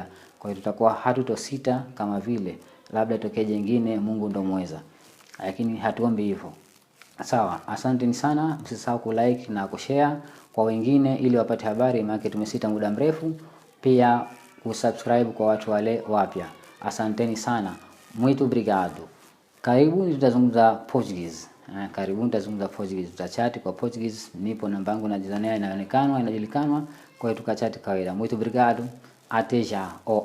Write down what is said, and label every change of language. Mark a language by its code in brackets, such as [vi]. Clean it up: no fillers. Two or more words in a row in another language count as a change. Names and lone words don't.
[sw] Kwa hiyo tutakuwa hatutosita kama vile labda tokee jingine, Mungu ndo muweza. Lakini hatuombi hivyo. Sawa, asanteni sana. Msisahau ku like na kushare kwa wengine ili wapate habari, maana tumesita muda mrefu. Pia kusubscribe kwa watu wale wapya. Asanteni sana. [pt] Muito obrigado. [sw] Karibuni tutazungumza Portuguese. Karibuni tutazungumza Portuguese. Tutachati kwa Portuguese. Nipo namba yangu na jina inajulikanwa. Kwa hiyo tukachati kawaida. [pt] Muito obrigado. Até já.